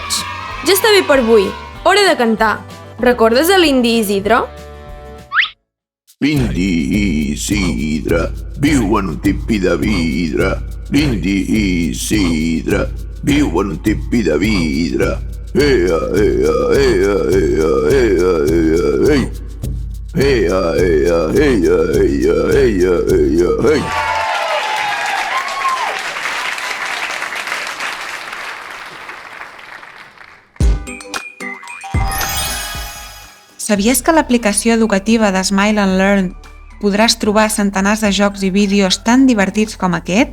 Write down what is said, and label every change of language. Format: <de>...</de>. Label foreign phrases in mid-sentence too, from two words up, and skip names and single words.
<ca>Ja està bé per avui. Hora de cantar. Recordes a l'indi Isidre? L'indi Isidre viu en un tipi de vidre. L'indi Isidre viu en un tipi de vidre. Ea, ea, ea, ea, ea, ea, ei. Ea, ea, ea, ea, ea, ea, ei. Sabies que a l'aplicació educativa de Smile and Learn podràs trobar centenars de jocs i vídeos tan divertits com aquest?</ca>